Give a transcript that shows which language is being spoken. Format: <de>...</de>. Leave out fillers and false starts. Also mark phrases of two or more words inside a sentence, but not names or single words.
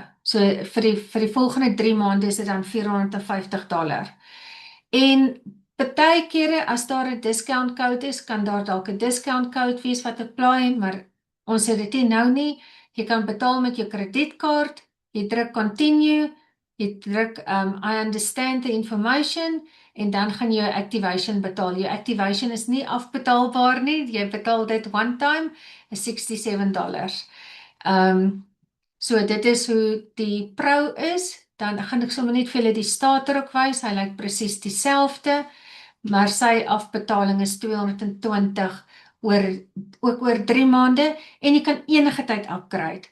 <af>So vir die volgende 3 maande is dit dan $450. En party kere as daar 'n</af> <en>discount code</en> <af>is, kan daar dalk 'n</af> <en>discount code</en> <af>wees wat apply, maar ons het dit nie nou nie. Jy kan betaal met jou kredietkaart, jy druk continue, jy druk</af> <en>I understand the information,</en> <af>en dan gaan jy activation betaal. Jou activation is nie afbetaalbaar nie, jy betaal dit</af> <en>one time,</en> <af>is $67. So dit is hoe die Pro is. Dan gaan ek sommer net vir julle die stater ook wys, hy lyk presies dieselfde, maar sy afbetaling is $220 ook oor 3 maande, en jy kan enige tyd upgrade.</af>